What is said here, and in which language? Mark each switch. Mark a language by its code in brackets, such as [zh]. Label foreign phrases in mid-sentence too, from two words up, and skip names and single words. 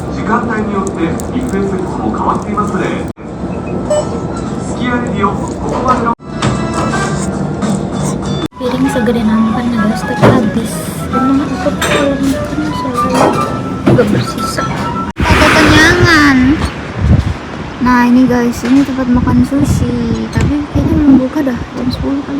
[ja] 間帯によってリクエスト率も変わっていますので、スキヤレディオここまでの [id] piring segede nampan ya guys, tapi habis. Emang aku kalau makan selalu gak bersisa. Kekenyangan. Nah ini guys, ini tempat makan sushi, tapi kayaknya belum buka dah, jam 10 kali.